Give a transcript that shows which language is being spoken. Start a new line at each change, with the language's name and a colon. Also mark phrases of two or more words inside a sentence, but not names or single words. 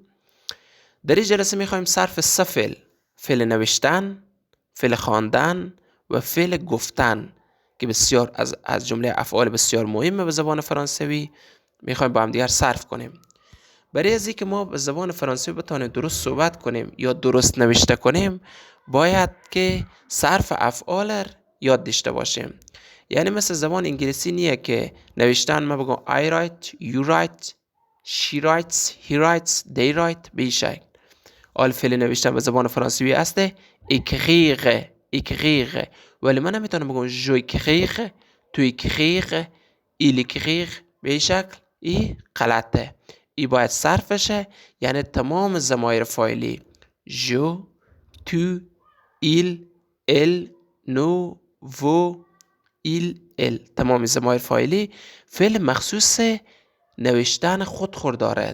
Persian: در این جلسه میخوایم صرف سه فعل نوشتن، فعل خواندن و فعل گفتن که بسیار از جمله افعال بسیار مهمه به زبان فرانسوی میخوایم با هم دیگر صرف کنیم. برای از اینکه ما به زبان فرانسوی بتونیم درست صحبت کنیم یا درست نوشته کنیم، باید که صرف افعال یاد داشته باشیم. یعنی مثل زبان انگلیسی نیه که نوشتن ما بگم
English: I write, you write, she writes, he writes, they write
Persian: به این شکل. آل فعل نوشتن به زبان فرانسوی هسته écrire. ولی من نمیتونم بگم
French: je écrire, tu écrire, il écrire
Persian: به این شکل. ای غلطه. ای باید صرف بشه، یعنی تمام ضمایر فاعلی
French: je, tu, il, elle, nous, vous, ils, elles,
Persian: تمام ضمایر فاعلی فعل مخصوص نوشتن خود داره.